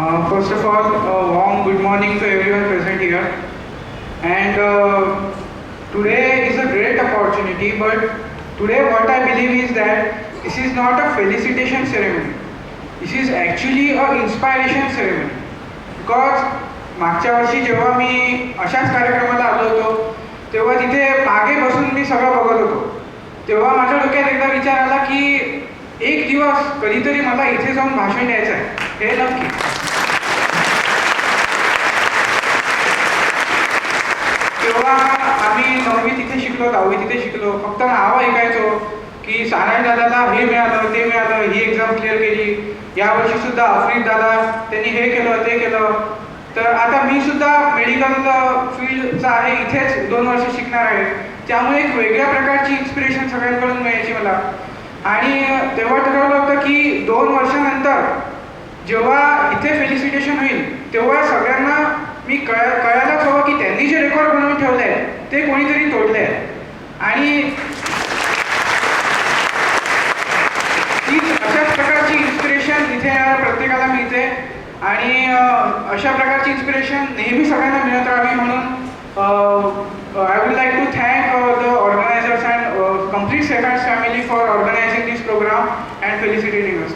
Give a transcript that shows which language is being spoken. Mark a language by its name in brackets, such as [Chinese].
[English] First of all, a warm good morning to everyone present here. And today is a great opportunity, but today what I believe is that this is not a felicitation ceremony. This is actually a inspiration ceremony. [Marathi] Because मागच्या वर्षी जेव्हा मी अशाच कार्यक्रमाला आलो होतो तेव्हा तिथे मागे बसून मी सगळं बघत होतो तेव्हा माझ्या डोक्यात एकदा विचार आला की एक दिवस कधीतरी मला इथे जाऊन भाषण द्यायचं आहे हे नक्की. तेव्हा आम्ही 9वी तिथे शिकलो 10वी तिथे शिकलो फक्त नावं ऐकायचो की सानाई दादाला हे मिळालं ते मिळालं ही एक्झाम क्लिअर केली यावर्षी सुद्धा आफ्रिद दादा त्यांनी हे केलं ते केलं. तर आता मी सुद्धा मेडिकल फील्डचा आहे इथेच 2 वर्ष शिकणार आहे त्यामुळे एक वेगळ्या प्रकारची इन्स्पिरेशन सगळ्यांकडून मिळायची मला. आणि तेव्हा ठरवलं होतं की 2 वर्षानंतर जेव्हा इथे फेलिसिटेशन होईल तेव्हा सगळ्यांना मी कळायलाच हवं की त्यांनी जे रेकॉर्ड बनवून ठेवलं ते कोणीतरी तोडले आहे. आणि तीच अशाच प्रकारची इन्स्पिरेशन इथे प्रत्येकाला मिळते आणि अशा प्रकारची इन्स्पिरेशन नेहमी सगळ्यांना मिळत राहावी म्हणून [English] I would like to thank the organizers and complete Safe Hands family for organizing this program and felicitating us.